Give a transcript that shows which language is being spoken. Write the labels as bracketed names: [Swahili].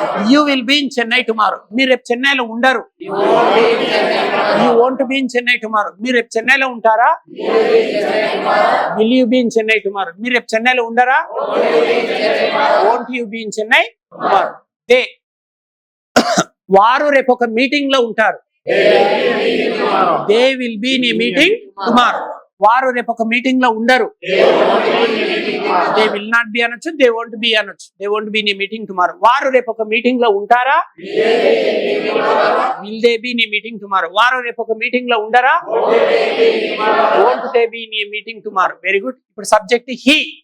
[English] You will be in Chennai tomorrow. [Telugu] మీరు రేపు చెన్నైలో ఉండరు. [English] You won't be in Chennai tomorrow. [Telugu] మీరు రేపు చెన్నైలో ఉంటారా? [English] Will you be in Chennai tomorrow. [Telugu] మీరు రేపు చెన్నైలో ఉండరా? [English] Won't you be in Chennai tomorrow. They [Telugu] వారు రేపు ఒక మీటింగ్ లో ఉంటారు. [English] They will be in a meeting tomorrow. [Telugu] వారు రేపు ఒక మీటింగ్ లో ఉండరు. [English] they will not be [Telugu] అనొచ్చు, [English] they won't be [Telugu] అనొచ్చు. [English] They won't be in a meeting tomorrow. [Telugu] వారు రేపు ఒక మీటింగ్ లో ఉంటారా? [English] Will they be in a meeting tomorrow. [Telugu] వారు రేపు ఒక మీటింగ్ లో ఉండరా? [English] Won't they be in a meeting tomorrow. Very good. [Telugu] ఇప్పుడు [English] Subject he.